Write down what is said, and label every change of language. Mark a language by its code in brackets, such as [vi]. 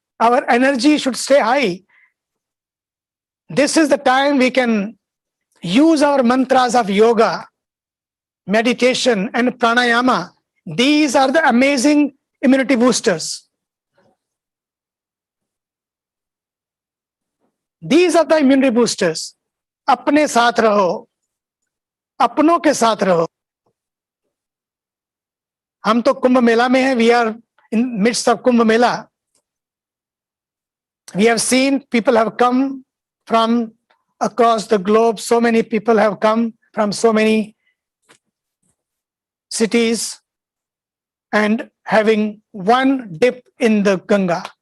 [en] Our energy should stay high. This is the time we can use our mantras of yoga, meditation, and pranayama. These are the amazing immunity boosters. These are the immunity boosters. [hi] अपने साथ रहो, अपनों के साथ रहो. हम तो कुंभ मेला में हैं. [en] We are in midst of Kumbh Mela. We have seen people have come from across the globe. So many people have come from so many cities and having one dip in the Ganga.